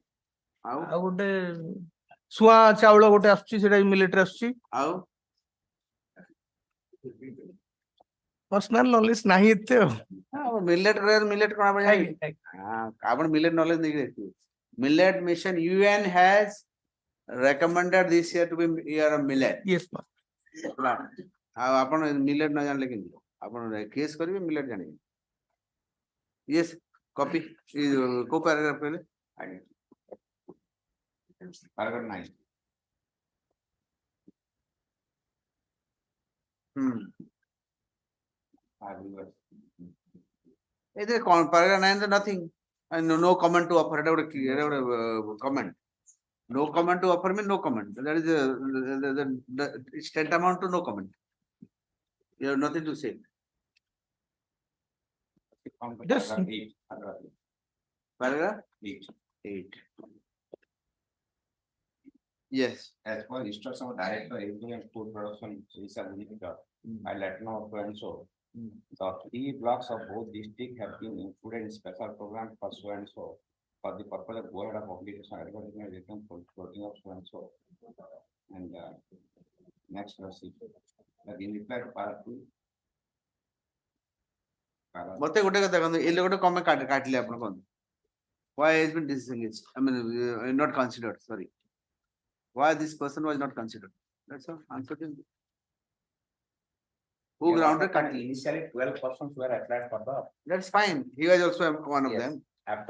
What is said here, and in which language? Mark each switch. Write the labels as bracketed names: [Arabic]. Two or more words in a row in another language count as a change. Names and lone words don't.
[Odia] ଆଉ ଆଉ ଗୋଟେ ଶୁଆ ଚାଉଳ ଗୋଟେ ଆସୁଛି ସେଟା ବି ମିଲେଟରେ ଆସୁଛି ଆଉ [English] personal knowledge [Odia] ନାହିଁ ଏତେ ଆଉ ମିଲେଟ କଣ ଆପଣ ଜାଣିବେ ଆପଣ [English] millet knowledge [Odia] ନେଇକି ଦେଖିବେ [English] millet mission UN has recommended this year to be year of millet yes [Odia] ଆଉ ଆପଣ ମିଲେଟ ନ ଜାଣିଲେ କେମିତି ଆପଣ କେସ୍ କରିବେ ମିଲେଟ ଜାଣିବେ yes କପି କୋଉ ପାରାଗ୍ରାଫ କହିଲେ [English] Paragraph 9. [Odia] ଏଥିରେ କଣ [English] paragraph 9 ରେ nothing and no comment to offer [Odia] ଏଟା ଗୋଟେ [English] comment no comment to offer means no comment that is it's tantamount to no comment you have nothing to say Just- paragraph 8 yes As per instruction of Director Agriculture and Food Production, Orissa Limited, I let know so and so. The 3 blocks of both districts have been included in special program for so and so. For the purpose of go ahead of obligation, advertisement written for floating of so and so. And next receipt. That in reply to part 2. [Odia] ମତେ ଗୋଟେ କଥା ଦେଖନ୍ତୁ ଏ ଲୋକଟା କମେ କାଟିଲେ ଆପଣ କହନ୍ତୁ [English] why has been disengaged I mean not considered sorry why this person was not considered that's all answer to who grounded kattli Initially 12 persons were applied for the. that's fine he was also one of Yes. them After